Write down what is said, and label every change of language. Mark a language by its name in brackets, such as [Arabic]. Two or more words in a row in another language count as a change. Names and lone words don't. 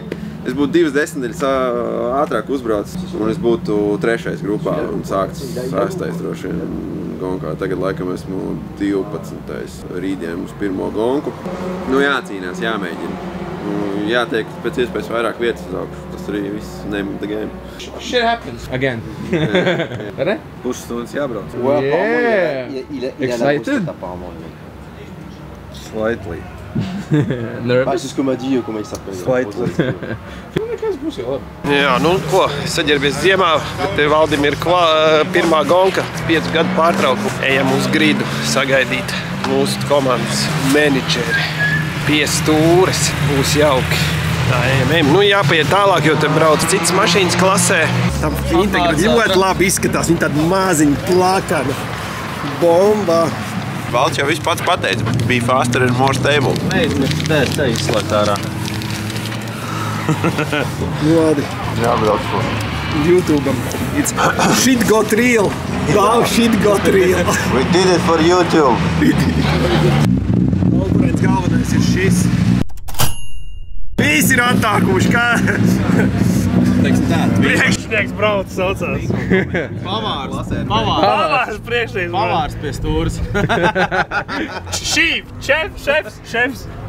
[Latvian] Es būtu 2 desmitaļas ātrāk uzbraucis, un es būtu 3. grupā un sākts 6. droši vien gonkā. Tagad laikam esmu 12. rītdien uz pirmo gonku. Nu, jācīnās, jāmēģina. Jātiek pēc iespējas vairāk vietas uz augšu. Tas arī viss [English] name the game. Shit happens. Again. [Latvian] Re? Pusstundas jābrauc. [English] Yeah. Excited? Slightly. Nervous? [French] C'est ce qu'on m'a dit, comment il s'appelle. [English] Slightly. [Latvian] Nekas būs jau labi. Jā, nu ko, saģērbies ziemā, bet te Valdim ir pirmā gonka, 5 gadu pārtraukumu. Ejam uz gridu sagaidīt. mūsu komandas menedžeri. Pie stūres būs jauki. Tā, ejam. Nu, jāpaiet tālāk, jo te brauc citas mašīnas klasē. Tam Integra ļoti labi izskatās. Viņa tāda maziņa plakana. Bomba. Valds jau viss pats pateica. [English] Be faster and more stable. [Latvian] Te izslēgt ārā. Lodi. Jābrauc ko. YouTube'am. [English] It's shit got real. Wow, shit got real. We did it for YouTube. [Latvian] Konkurents galvenais ir šis. Visi ir attākuši, kā? Priekšnieks brauc saucās. Pavārs. Pavārs priekšnieks. Pavārs pie stūras. Šefs.